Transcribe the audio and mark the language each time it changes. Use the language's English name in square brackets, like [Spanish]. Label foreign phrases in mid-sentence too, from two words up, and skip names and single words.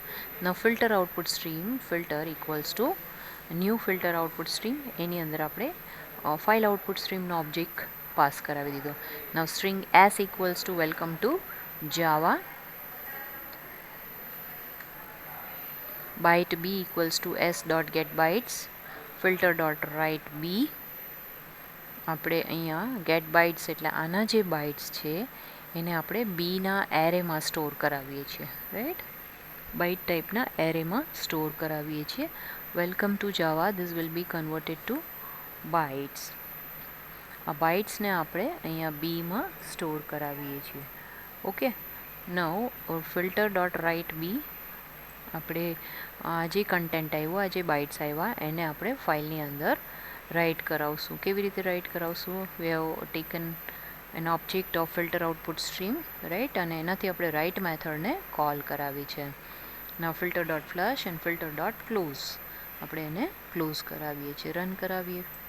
[English] now filter output stream filter equals to new filter output stream, [Gujarati] એની અંદર આપણે ફાઇલ આઉટપુટ સ્ટ્રીમનો ઓબ્જેક્ટ પાસ કરાવી દીધો. [English] now string s equals to welcome to java. byte b equals to s dot get bytes filter dot write b [Gujarati] આપણે અહીંયા [English] get bytes [Gujarati] એટલે આના જે bytes છે એને આપણે b ના એરેમાં સ્ટોર કરાવીએ છીએ રાઈટ byte ટાઈપના એરેમાં સ્ટોર કરાવીએ છીએ [English] welcome to java this will be converted to bytes [Gujarati] આ બાઇટ્સને આપણે અહીંયા બીમાં સ્ટોર કરાવીએ છીએ [English] okay now filter dot write b [Gujarati] આપણે આ જે કન્ટેન્ટ આવ્યું આ જે બાઇટ્સ આવ્યા એને આપણે ફાઇલની અંદર રાઇટ કરાવશું કેવી રીતે રાઇટ કરાવશું [English] we have taken an object of filter output stream right [Gujarati] અને એનાથી આપણે રાઇટ મેથડને કોલ કરાવી છે ના [English] filter dot flush and filter dot close [Gujarati] આપણે એને ક્લોઝ કરાવીએ છીએ રન કરાવીએ